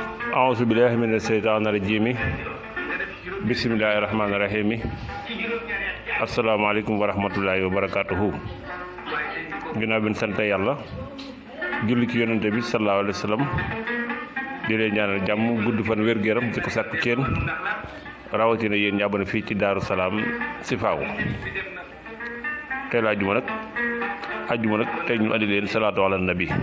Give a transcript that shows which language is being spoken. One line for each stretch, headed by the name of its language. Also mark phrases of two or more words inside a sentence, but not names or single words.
Arabic: أعوذ بالله من الشيطان الرجيم بسم الله الرحمن الرحيم السلام عليكم ورحمة الله وبركاته
Wolof: ginnaaw bi ñu sant yàlla julli ci yonente bi
Arabic: صلى الله عليه وسلم
Wolof: di leen ñaanal jàmm gudd fan wér-gu-yaram ci ko sàkku ci yéen rawatina yéen ñi abonné fii ci Daaru Salaam Sifaaw tey la àjjuma nag tey ñu andi leen
Arabic: صلاة على النبي